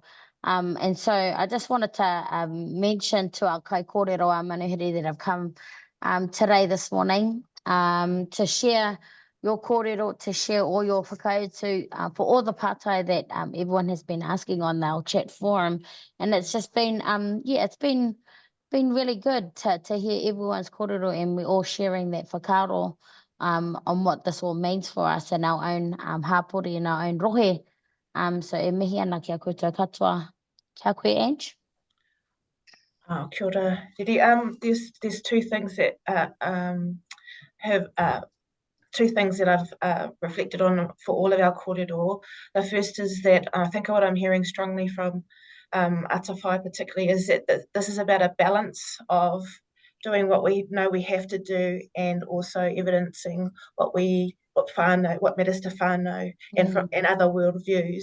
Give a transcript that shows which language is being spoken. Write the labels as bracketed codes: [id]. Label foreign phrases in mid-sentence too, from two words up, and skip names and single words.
[en] And so I just wanted to mention to our Kaikōrero, our manuhiri that have come today, this morning, to share your kōrero, to share all your whakautu for all the pātai that everyone has been asking on our chat forum. And it's just been, it's been really good to hear everyone's kōrero, and we're all sharing that whakaaro on what this all means for us in our own hapori and our own rohe. [mi] So e mihi ana kia koutou katoa. Kia koe, Ange? Oh, kia ora, Didi. [en] There's two things that I've reflected on for all of our kōrero. The first is that I think what I'm hearing strongly from Atawhai particularly is that this is about a balance of doing what we know we have to do and also evidencing what what matters to whānau and other worldviews.